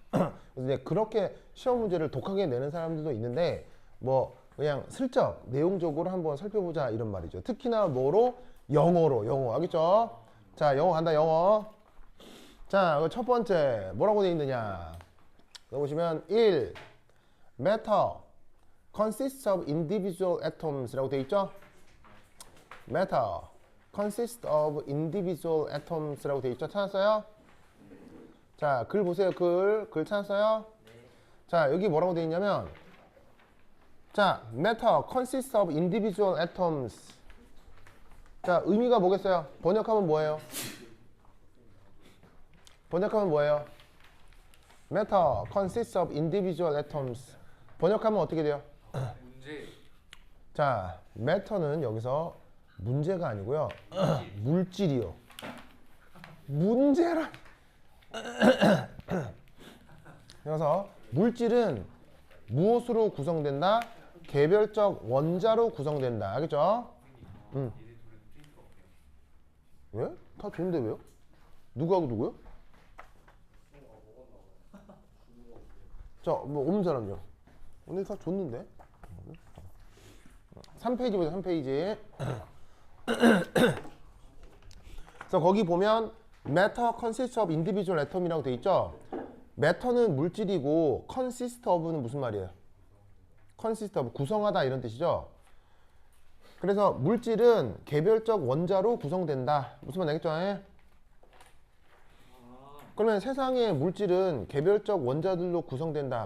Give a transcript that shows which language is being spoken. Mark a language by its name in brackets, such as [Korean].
[Korean] 그래서 이제 그렇게 시험 문제를 독하게 내는 사람들도 있는데, 뭐 그냥 슬쩍 내용적으로 한번 살펴보자 이런 말이죠. 특히나 뭐로? 영어 알겠죠? 자, 영어 간다. 영어. 자, 첫 번째 뭐라고 되어 있느냐, 보시면 1. [English] Matter consists of individual atoms라고 [Korean] 되어 있죠? [English] Matter consists of individual atoms라고 되어 있죠? [Korean] 찾았어요? 자, 글 보세요. 글 찾았어요? 자, 여기 뭐라고 되어 있냐면, 자, [English] matter consists of individual atoms. [Korean] 자, 의미가 뭐겠어요? 번역하면 뭐예요? [English] matter consists of individual atoms. [Korean] 번역하면 어떻게 돼요? 문제. 자, matter는 여기서 문제가 아니고요, 물질이요. 문제라. 그래서 물질은 무엇으로 구성된다? 개별적 원자로 구성된다. 알겠죠? 왜? 다 좋은데 왜요? 누구하고 누구요? 자, 뭐 없는 사람요? 오늘 다 줬는데? 3페이지 보세요. 3페이지. 그래서 거기 보면 [English] matter consists of individual atom이라고 [Korean] 돼 있죠? matter는 물질이고 consist of는 무슨 말이에요? consist of 구성하다 이런 뜻이죠? 그래서 물질은 개별적 원자로 구성된다. 무슨 말 알겠죠? 그러면 세상의 물질은 개별적 원자들로 구성된다.